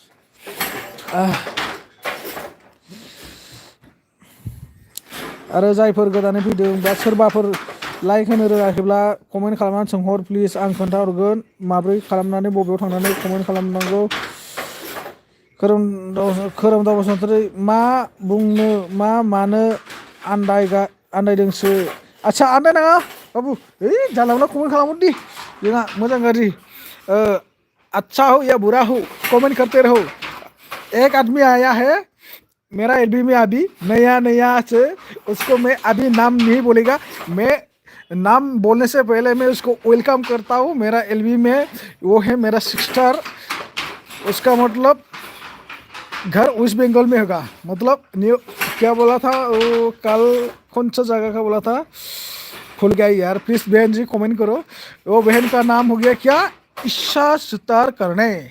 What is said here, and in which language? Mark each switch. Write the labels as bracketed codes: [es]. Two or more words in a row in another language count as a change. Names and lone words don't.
[brx] आरो जायफोर गोदानै फैदों बा सोरबाफोर लाइक होनो रोङाखैब्ला कमेन्ट खालामनानै सोंहर प्लिज आं खोन्थाहरगोन माब्रै खालामनानै बबेयाव थांनानै कमेन्ट खालामनांगौ खोरोमदाव बसुमतारी मा बुंनो मा मानो आन्दायदोंसो आच्छा आन्दायनाङा बाबू जानला मोनला कमेंट खालामो दि जोंहा मोजां गाज्रि [hi] अच्छा हो या बुरा हो कमेंट करते रहो एक आदमी आया है मेरा एलबी में अभी नया नया से उसको मैं अभी नाम नहीं बोलेगा मैं नाम बोलने से पहले मैं उसको वेलकम करता हूँ मेरा एलबी में वो है मेरा सिस्टर उसका मतलब घर वेस्ट बंगाल में होगा मतलब न्यू क्या बोला था वो कल कौन सा जगह का बोला था भूल गया यार प्लीज बहन जी कमेंट करो वो बहन का नाम हो गया क्या ईशा सुतार करने